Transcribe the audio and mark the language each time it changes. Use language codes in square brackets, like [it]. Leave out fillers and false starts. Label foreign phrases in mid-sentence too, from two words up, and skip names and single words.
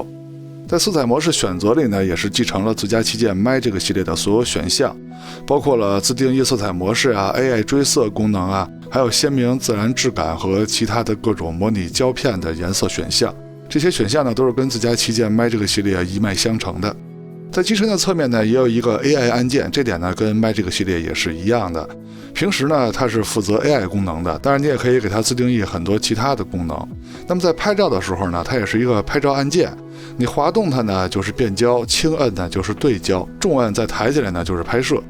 [zh] 在色彩模式選擇裡呢，也是繼承了自家旗艦 Magic 系列的所有選項，包括了自定義色彩模式啊、AI 追色功能啊，還有鮮明自然质感和其他的各種模擬胶片的顏色選項。這些選項呢，都是跟自家旗艦 Magic 系列一脈相承的。在机身的側面呢，也有一個 AI 按鍵，這點呢跟 Magic 系列也是一樣的。平時呢，它是負責 AI 功能的，當然你也可以給它自定義很多其他的功能。那麼在拍照的時候呢，它也是一個拍照按鍵，你滑動它呢就是變焦，輕摁呢就是对焦，重摁再抬起來呢就是拍攝。